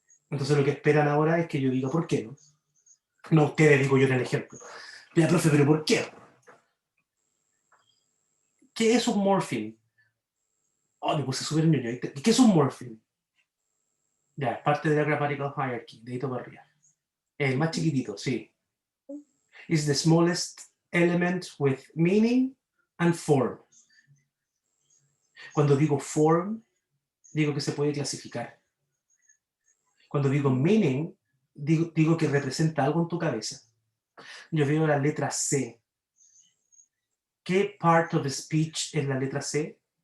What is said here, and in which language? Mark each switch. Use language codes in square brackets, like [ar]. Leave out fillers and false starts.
[es] Entonces lo que esperan ahora es que yo diga por qué, ¿no? No ustedes, digo yo en el ejemplo. Ya, profe, pero ¿por qué? ¿Qué es un morpheme? Oh, me puse súper ñoño. ¿Qué es un morpheme? Ya, es parte de la [en] grammatical hierarchy, [es] de ahí para arriba. El más chiquitito, sí. [en] Is the smallest element with meaning and form. [es] Cuando digo form, digo que se puede clasificar. Cuando digo meaning, digo que representa algo en tu cabeza. Yo veo la letra C. ¿Qué part of speech es la letra C?